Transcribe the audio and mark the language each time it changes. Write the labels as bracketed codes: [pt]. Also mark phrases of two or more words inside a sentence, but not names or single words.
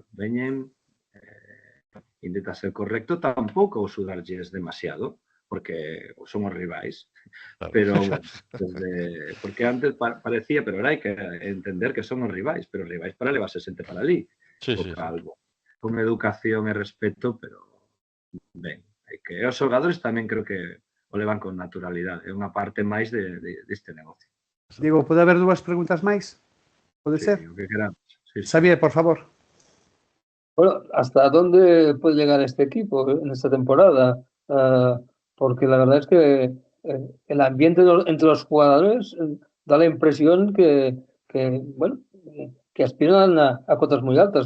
[gl] Veñen, intenta ser correcto, tampouco sudarlles demasiado, porque son os rivais, pero porque antes parecía, pero ahora hai que entender que son os rivais, pero os rivais para levarse xente para ali, algo, con educación e respeto, pero ben, que os xogadores tamén creo que o levan con naturalidade, é unha parte máis deste negocio. Diego, pode haber dúas preguntas máis? Pode ser? O que queramos. Xavier, por favor. [es] Bueno, ¿hasta dónde puede llegar este equipo en esta temporada? Porque la verdad es que el ambiente entre los jugadores da la impresión que bueno, que aspiran a cotas muy altas.